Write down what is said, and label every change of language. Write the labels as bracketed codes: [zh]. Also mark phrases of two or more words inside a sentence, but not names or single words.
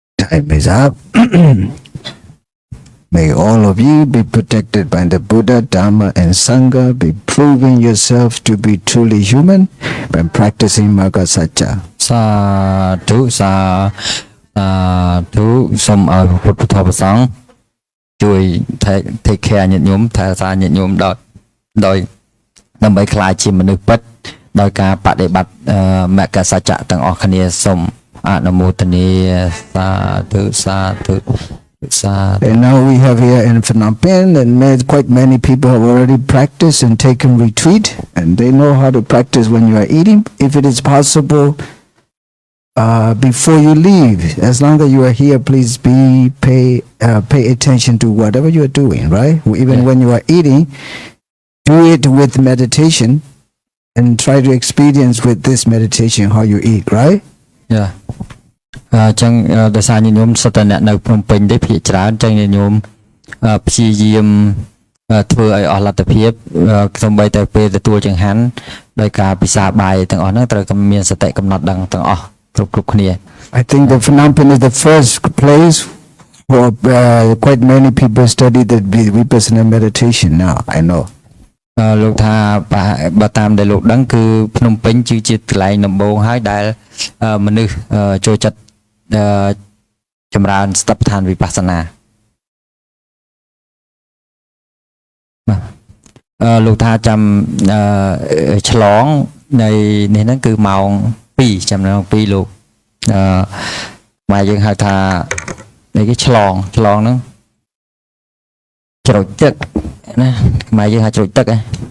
[en] Time is up. May all of you be protected by the Buddha, Dharma, and Sangha, be proving yourself to be truly human by practicing Magga Satcha. [km] សាធុសូមឲ្យពុទ្ធធម៌ប្រសង្ឃជួយ [en] take care [km] ញាតិញោមថែរក្សាញាតិញោមដោយដើម្បីខ្លាចជាមនុស្សពិតដោយការបដិបត្តិមគ្គសច្ចៈទាំងអស់គ្នាសូមអនុមោទនាសាធុ [en] And now we have here in Phnom Penh, and quite many people have already practiced and taken retreat, and they know how to practice when you are eating. If it is possible, before you leave, as long as you are here, please pay attention to whatever you are doing, right? Even when you are eating, do it with meditation, and try to experience with this meditation how you eat, right? Yeah. [km] ចឹងដោយសារញាតិញោមសុទ្ធតែអ្នកនៅភ្នំពេញទេភាគច្រើនចឹងញាតិញោមព្យាយាមធ្វើឲ្យអស់លទ្ធភាពសូម្បីតែពេលទទួលចង្ហាន់ដោយការពិសាបាយទាំងអស់ហ្នឹងត្រូវមានសតិកំណត់ដឹងទាំងអស់គ្រប់គ្នា [en] I think the Phnom Penh is the first place where quite many people study the Vipassanā meditation now, I know. [km] លោកថាបើតាមដែលលោកដឹងគឺភ្នំពេញគឺជាកន្លែងដំបូងហើយដែលមនុស្សចូលចិត្តចម្រើនស្ថិបដ្ឋានវិបស្សនា លោកថាចាំឆ្លងនៃនេះហ្នឹងគឺម៉ោង2ចាំម៉ោង2លោកមកយើងហៅថានេះគេឆ្លងហ្នឹងជ្រោចទឹកណាខ្មែរយើងហៅជ្រោចទឹកហ៎